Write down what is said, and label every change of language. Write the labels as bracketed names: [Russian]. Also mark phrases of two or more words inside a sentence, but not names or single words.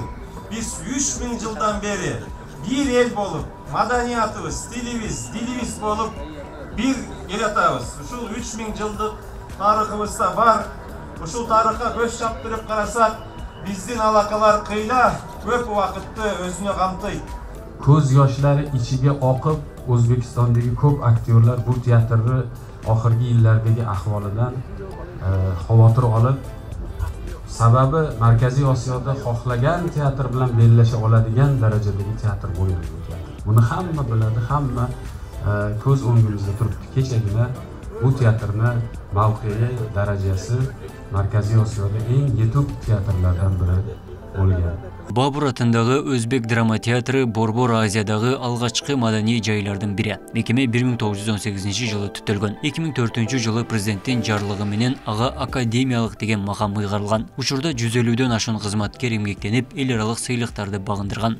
[Kyrgyz] Биз 3000 жылдан бери бир эл болуп, маданиятыбыз, дилибиз болуп бир эл атабыз. Ушул 3000 жылдык тарыхыбызда бар. Ушул тарыхка көз чаптырып карасак, биздин алакалар кыйла көп убакытты өзүнө камтыйт. [Uzbek] Көз yoshları ichiga oqib, O'zbekistondagi ko'p aktyorlar bu teatrni oxirgi yillardagi ahvolidan xavotir olib, sababi Markaziy Osiyoda xohlagan teatr bilan bellasha oladigan darajadagi teatr bo'lgan. Buni hamma biladi, hamma ko'z o'ngimizda turibdi. Kechagina bu teatrni mavqei, darajasi Markaziy Osiyoda eng yetuk teatrlardan biri bo'lgan. [Kyrgyz] Бабур атындагы Өзбек драма театры Борбор Азиядагы алгачкы маданий жайлардын бири. Мекеме 1918 жылы түтөлгөн. 2004 жылы президенттин жарлыгы менен ага академиялык деген макам ыйгарылган. Учурда 150дөн ашуун кызматкер эмгектенип, эл аралык сыйлыктарды багындырган.